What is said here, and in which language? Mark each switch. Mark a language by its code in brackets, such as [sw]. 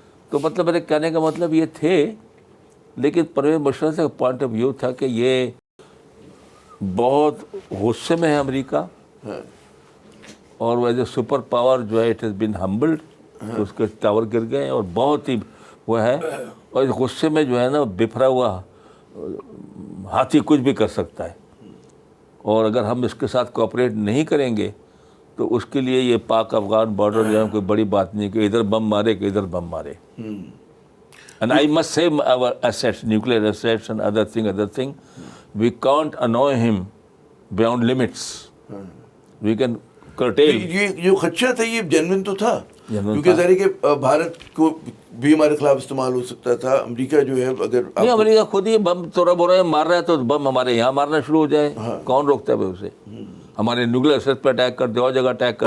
[ur] تو مطلب میرے کہنے کا مطلب یہ تھے، لیکن پرویز مشرف سے پوائنٹ آف ویو تھا کہ یہ بہت غصے میں ہے امریکہ، اور وہ [en] as a super power [ur] جو ہے [en] it has been humbled, [ur] اس کے ٹاور گر گئے اور بہت ہی وہ ہے، اور اس غصے میں جو ہے نا بفرا ہوا ہاتھی کچھ بھی کر سکتا ہے. اور اگر ہم اس کے ساتھ کوآپریٹ نہیں کریں گے تو اس کے لیے یہ پاک افغان بارڈر جو ہے کوئی بڑی بات نہیں کہ ادھر بم مارے کہ ادھر بم مارے. [en] And I must say our assets, nuclear assets and other thing, we can't annoy him beyond limits. We can curtail. [ur] یہ جو خدشہ تھا یہ جنون تو تھا، کیونکہ ظاہر ہے کہ بھارت کو بھی ہمارے خلاف استعمال ہو سکتا تھا. امریکہ جو ہے اگر نہیں، امریکہ خود ہی بم تھوڑا بورا مار رہا ہے تو بم ہمارے یہاں مارنا شروع ہو جائے، کون روکتا ہے اسے؟ ہمارے نیوکلیئر ایسٹ پہ اٹیک کر دے، اور جگہ اٹیک کر